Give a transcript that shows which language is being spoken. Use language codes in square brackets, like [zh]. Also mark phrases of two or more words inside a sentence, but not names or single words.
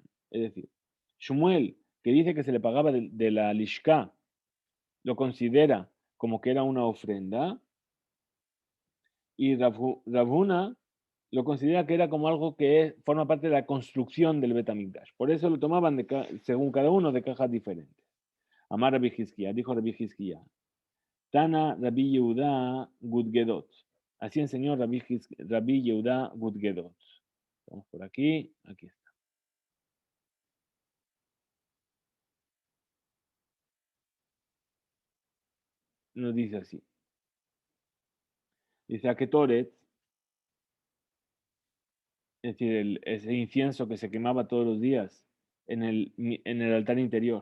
[es] Es decir, Shmuel, que dice que se le pagaba de la Lishka, lo considera como que era una ofrenda, y Rabuna lo considera que era como algo que forma parte de la construcción del Betamigdash. Por eso lo tomaban según cada uno de cajas diferentes. Amar Rabbi Hizkiya, dijo Rabbi Hizkiya, Tana Rabbi Yehuda Gudgedot. Así enseñó Rabbi Yehuda Gudgedot. Vamos por aquí, aquí está. Nos dice así. Dice a Ketoret, es decir, ese incienso que se quemaba todos los días en el altar interior.